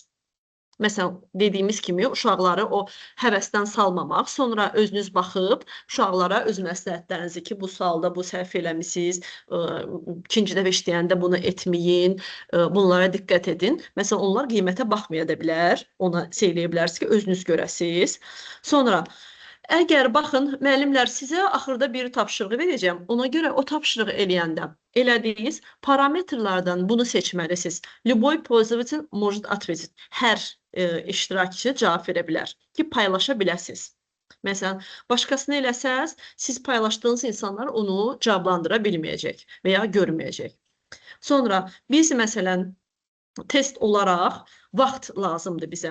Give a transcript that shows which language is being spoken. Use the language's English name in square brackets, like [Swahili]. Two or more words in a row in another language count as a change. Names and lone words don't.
[Azerbaijani] Məsələn, dediyimiz kimi uşaqları o həvəsdən salmamaq, sonra özünüz baxıb uşaqlara öz məsləhətlərinizi ki, bu sualda bu səhv eləmisiniz, ikinci dəfə işləyəndə bunu etməyin, bunlara diqqət edin. Məsələn, onlar qiymətə baxmaya da bilər, ona söyləyə bilərsiniz ki, özünüz görəsiniz. Sonra, əgər baxın, müəllimlər sizə axırda bir tapşırığı verəcəm, ona görə o tapşırığı eləyəndə elədiyiniz parametrlardan bunu seçməlisiniz. [Russian] Любой пользователь может ответить. [Azerbaijani] Hər iştirakçı cavab verə bilər ki, paylaşa biləsiniz. Məsələn, başqasını eləsəz, siz paylaşdığınız insanlar onu cavablandıra bilməyəcək və ya görməyəcək. Sonra biz məsələn test olaraq vaxt lazımdır bizə.